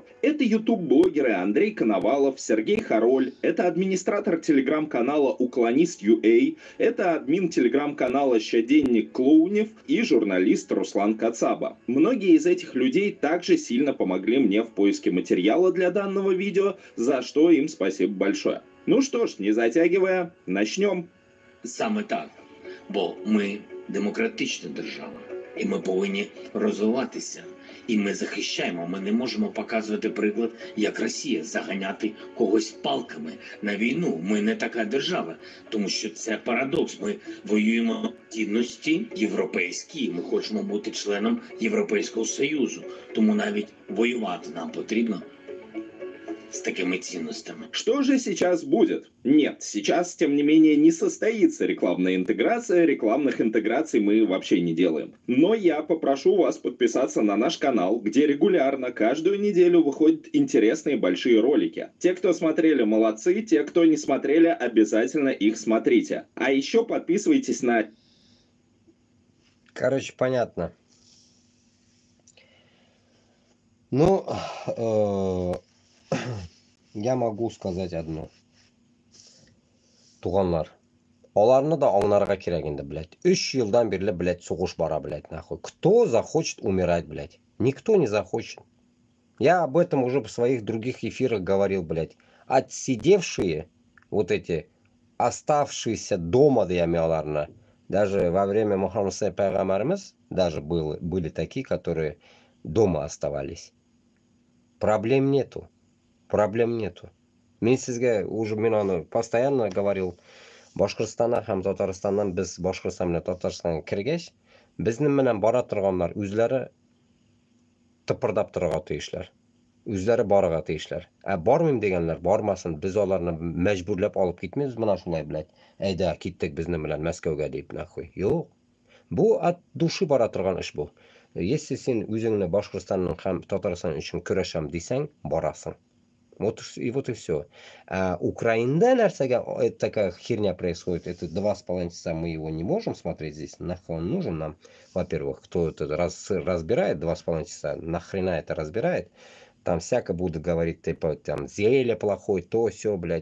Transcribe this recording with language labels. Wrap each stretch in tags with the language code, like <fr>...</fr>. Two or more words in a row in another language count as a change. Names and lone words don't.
<ru>Это YouTube-блогеры Андрей Коновалов, Сергей Хороль, это администратор телеграм-канала Уклонист.ua, это админ телеграм-канала Щоденник Клоунев и журналист Руслан Кацаба. Многие из этих людей также сильно помогли мне в поиске материала для данного видео, за что им спасибо большое. Ну что ж, не затягивая, начнем.</ru> <uk>Саме так, бо ми демократична держава, і ми повинні розвиватися. І ми захищаємо, ми не можемо показувати приклад, як Росія, заганяти когось палками на війну. Ми не така держава, тому що це парадокс. Ми воюємо цінності європейські, ми хочемо бути членом Європейського Союзу. Тому навіть воювати нам потрібно</uk> <ru>с такими ценностями. Что же сейчас будет? Нет, сейчас, тем не менее, не состоится рекламная интеграция. Рекламных интеграций мы вообще не делаем. Но я попрошу вас подписаться на наш канал, где регулярно, каждую неделю выходят интересные большие ролики. Те, кто смотрели, молодцы. Те, кто не смотрели, обязательно их смотрите. А еще подписывайтесь на... Короче, понятно. Ну, я могу сказать одно.</ru> <tt>Туганлар. Оларны да аңларга кирәк инде, блядь. 3 елдан бирле, блядь, сугыш бара,</tt> <ru>блядь, нахуй. Кто захочет умирать, блядь? Никто не захочет. Я об этом уже в своих других эфирах говорил, блядь. Отсидевшие, вот эти, оставшиеся дома дьямяларны, даже во время Мухаммеда Пайгамбарымыз, даже были такие, которые дома оставались. Проблем нету. Проблем нету.</ru> <kk>Мен сізге</kk> <ru>уже мен постоянно говорил,</ru> <tt>Башкортстаннан һәм Татарстаннан без Башкортстан менен Татарстанга кергәч, безнең менән бара торганнар үзләре тыпырдап торырга тиешләр. Үзләре барырга тиешләр. Бармыйм дигәннәр бармасын, без аларны мәҗбүрләп алып китмәйбез менә шулай, блядь. Әйдә, киттек безнең белән Мәскәүгә дип, нахуй. Юк. Бу</tt> <ru>от души</ru> <tt>бара торган эш бу. Если син үзеңне Башкортстанның һәм Татарстан өчен көрәшәм дисәң, барасың.</tt> <ru>Вот и все. А Украина, такая херня происходит. Это 2,5 часа мы его не можем смотреть здесь. Нахуй он нужен нам? Во-первых, кто это разбирает 2,5 часа? Нахрена это разбирает? Там всяко будут говорить, типа, там, зелье плохой, то, все, блядь.</ru>